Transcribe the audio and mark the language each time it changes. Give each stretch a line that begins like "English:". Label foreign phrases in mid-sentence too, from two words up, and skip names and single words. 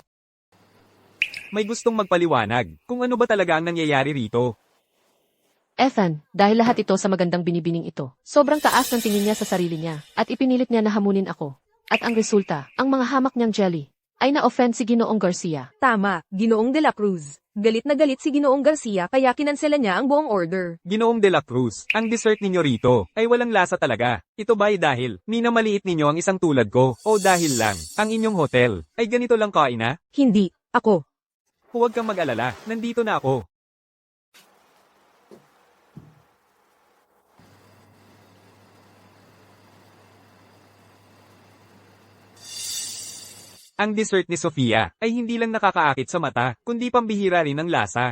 Filipino: May gustong magpaliwanag kung ano ba talaga ang nangyayari rito. Ethan, dahil lahat ito sa magandang binibining ito. Sobrang taas ng tingin niya sa sarili niya, at ipinilit niya na hamunin ako. At ang resulta, ang mga hamak niyang jelly, ay na-offend si Ginoong Garcia. Tama, Ginoong de la Cruz. Galit na galit si Ginoong Garcia kaya kinansela niya ang buong order. Ginoong de la Cruz, ang dessert ninyo rito ay walang lasa talaga. Ito ba ay dahil minamaliit ninyo ang isang tulad ko o dahil lang ang inyong hotel ay ganito lang kaina? Hindi, ako. Huwag kang mag-alala, nandito na ako. Ang dessert ni Sofia ay hindi lang nakakaakit sa mata, kundi pambihira rin ang lasa.